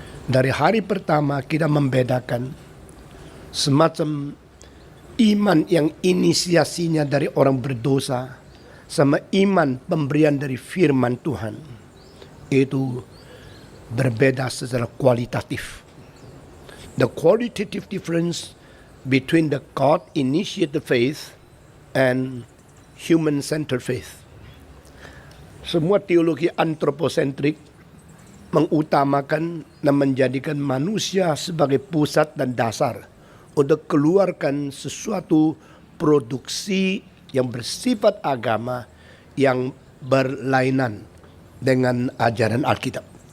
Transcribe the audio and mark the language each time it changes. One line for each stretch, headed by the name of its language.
Indonesian: Dari hari pertama kita membedakan semacam iman yang inisiasinya dari orang berdosa sama iman pemberian dari firman Tuhan. Itu berbeda secara kualitatif.
English: The qualitative difference between the God-initiated faith and human-centered faith.
Indonesian: Semua teologi antroposentrik mengutamakan dan menjadikan manusia sebagai pusat dan dasar untuk keluarkan sesuatu produksi yang bersifat agama yang berlainan dengan ajaran Alkitab.